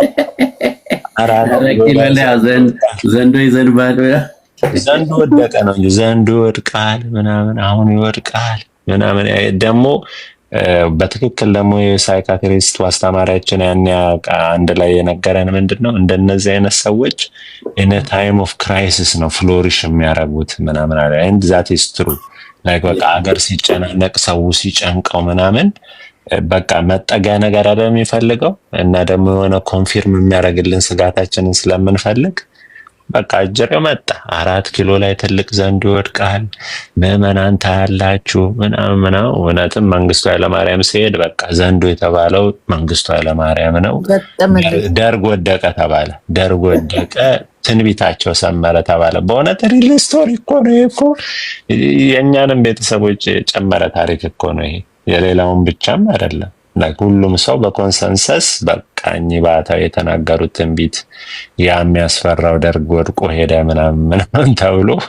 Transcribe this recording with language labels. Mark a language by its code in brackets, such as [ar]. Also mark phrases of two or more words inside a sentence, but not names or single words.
[am] 4 ኪሎ ላይ ዘንዶ ይዘንባል። ዘንዶ ወደቀ ነው እንጂ ዘንዶ ይወድቃል ምናምን አሁን ይወድቃል ምናምን ደግሞ በትክክል ደግሞ የሳይካትሪስቱ አስተማሪያችን ያን አንድ ላይ የነገረን ምንድነው እንደነዚህ አይነት ሰዎች [en] in a time of crisis [am] ነው ፍሎሪሽ የሚያደርጉት ምናምን አለ። [en] and that is true like [am] በቃ አገር ሲጨናነቅ ሰው ሲጨንቀው ምናምን በቃ መጠጊያ ነገር አይደል የሚፈልገው እና ደግሞ የሆነ ኮንፊርም የሚያደርግልን ስጋታችንን ስለምንፈልግ በቃ አጀሬው መጣ 4 ኪሎ ላይ ትልቅ ዘንዶ ይወድቃል ምዕመናን ታያላችሁ ምናምን። እውነትም መንግስቱ ኃይለማርያም ሲሄድ በቃ ዘንዶ የተባለው መንግስቱ ኃይለማርያም ነው። ደርግ ወደቀ ተባለ፣ ደርግ ወደቀ ትንቢታቸው ሰመረ ተባለ። በእውነት [en] real story [am] እኮ ነው እኮ የእኛንም ቤተሰቦች ጨመረ ታሪክ እኮ ነው ይሄ፣ የሌላውን ብቻም አይደለም። ሁሉም ሰው በኮንሰንሰስ በቃኝ ባታው የተናገሩት ትንቢት ያ የሚያስፈራው ደርግ ወድቆ ሄደ ምናምን ተብሎ